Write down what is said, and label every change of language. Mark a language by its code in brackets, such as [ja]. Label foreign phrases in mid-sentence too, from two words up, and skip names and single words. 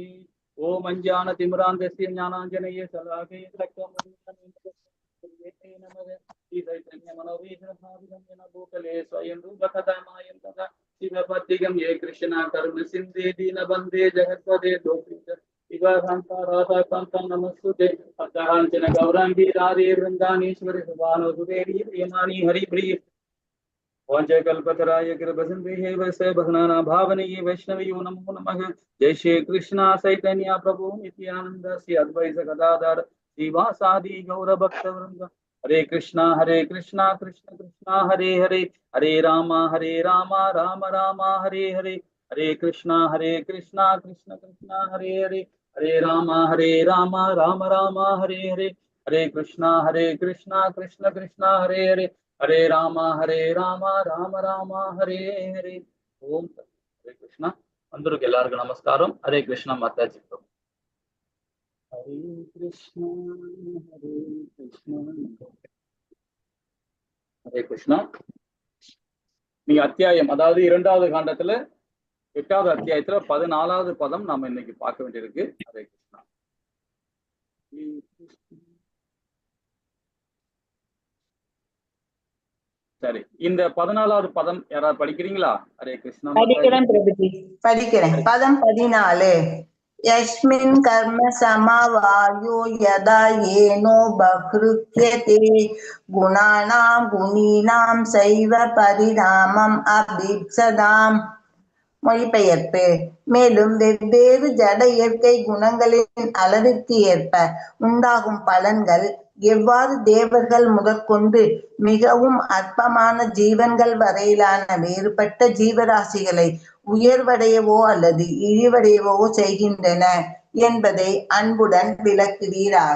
[sa] ओम अञ्जानतिमिरान्धस्य ज्ञानाञ्जनस्य शलाकया भूतले स्वयं रूपकथामयं तथा शिवपद्दिगं ये कृष्ण करुण सिन्धे दीनबन्धे जगत्पदे नमस्ते अकांचन गौरांगी राधे वृंदानेश्वरी सुभानुदेवी प्रियमाणी हरिप्रिय वाञ्छकल्पतराय कृपसिन्धुः वैष्णव भगवानां भावनीय वैष्णवयो नमो नमः। जय श्री कृष्ण चैतन्य प्रभु नित्यानंद श्री अद्वैत गदाधर श्रीवासादि गौर भक्तवृंद। हरे कृष्णा कृष्ण कृष्ण हरे हरे हरे राम राम राम हरे हरे। हरे कृष्णा कृष्ण कृष्ण हरे हरे हरे राम राम राम हरे हरे। हरे कृष्णा कृष्ण कृष्ण हरे हरे हरे राम राम राम हरे हरे। ओम हरे कृष्णा। [ta] அந்தருக்கு எல்லாருக்கு நமஸ்காரம்। [sa] हरे कृष्णा माताजी। हरे कृष्णा हरे कृष्णा। [ta] நீங்க அத்தியாயம் அதாவது 2வது காண்டத்துல 8வது அத்தியாயத்துல 14வது பதம் நாம இன்னைக்கு பார்க்க வேண்டியிருக்கு. [sa] हरे कृष्णा. [ta] சரி, இந்த 14வது பதம் யாராவது படிக்கிறீங்களா? [sa] हरे कृष्णा. [ta] படிக்கிறேன். பதம் 14. [sa] यस्मिन् कर्म समवायो यदा येनो बभृत्यते गुणानां गुणीनां सैव परिणामम् अभीप्सदाम्. [ta] மொழிபெயர்ப்பு. மேலும் வெவ்வேறு ஜட இயற்கை குணங்களின் அளவிற்கு ஏற்ப உண்டாகும் பலன்கள் எவ்வாறு தேவர்கள் முதற்கொண்டு மிகவும் அற்பமான ஜீவன்கள் வரையிலான வேறுபட்ட ஜீவராசிகளை உயர்வடையவோ அல்லது இழிவடையவோ செய்கின்றன என்பதை அன்புடன் விளக்குவீராக.